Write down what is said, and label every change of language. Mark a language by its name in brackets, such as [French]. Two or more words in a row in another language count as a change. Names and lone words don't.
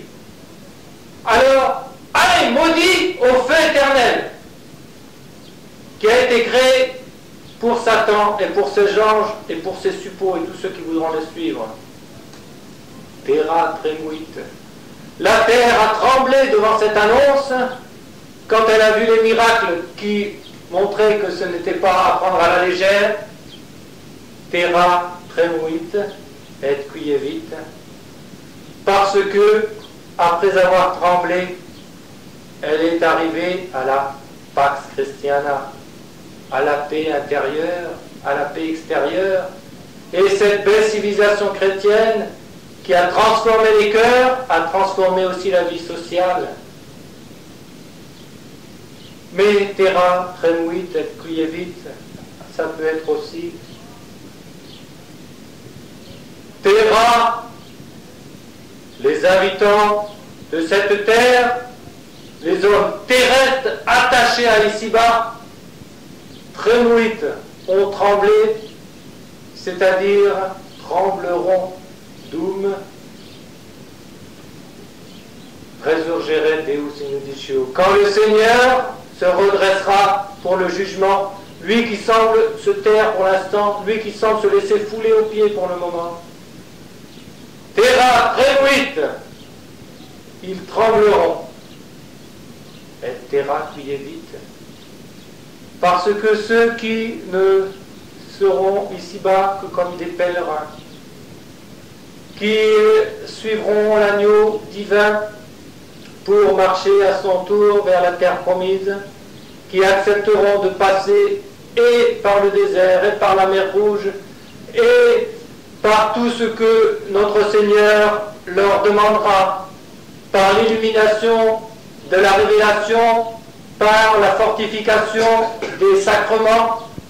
[French] Alors, allez, maudit au feu éternel, qui a été créé pour Satan et pour ses anges et pour ses suppôts et tous ceux qui voudront le suivre. [Latin] Terra tremuit. [French] La terre a tremblé devant cette annonce quand elle a vu les miracles qui montraient que ce n'était pas à prendre à la légère. [Latin] Terra tremuit et quievit. [French] Parce que, après avoir tremblé, elle est arrivée à la [Latin] Pax Christiana, [French] à la paix intérieure, à la paix extérieure. Et cette belle civilisation chrétienne qui a transformé les cœurs, a transformé aussi la vie sociale. [Latin] Mais terra tremuit et quievit, [French] ça peut être aussi terra, les habitants de cette terre, les hommes terrestres attachés à ici-bas, tremuit, ont tremblé, c'est-à-dire trembleront. [Latin] Dum resurgeret Deus in iudicio. [French] Quand le Seigneur se redressera pour le jugement, lui qui semble se taire pour l'instant, lui qui semble se laisser fouler aux pieds pour le moment. [Latin] Terra tremuit, [French] ils trembleront. [Latin] Et terra quievit, [French] parce que ceux qui ne seront ici-bas que comme des pèlerins, qui suivront l'agneau divin pour marcher à son tour vers la terre promise, qui accepteront de passer et par le désert, et par la mer Rouge, et par tout ce que notre Seigneur leur demandera, par l'illumination de la révélation, par la fortification des sacrements,